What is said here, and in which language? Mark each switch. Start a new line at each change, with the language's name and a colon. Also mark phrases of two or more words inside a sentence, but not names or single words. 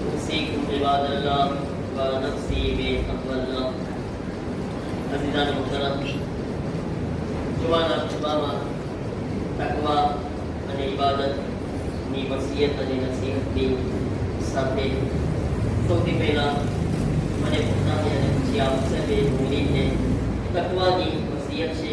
Arabic: أوصيكم عباد الله ونفسي بتقوى الله.
Urdu: عزيزان محترم,
Gujarati: જુવાના ખુબામાં તકવા અને ઇબાદતની વસિયત અને નસીહતની સાથે સૌથી પહેલાં મને પોતાને અને પછી આપ સર્વે મુમીનને તકવાની વસિયત છે.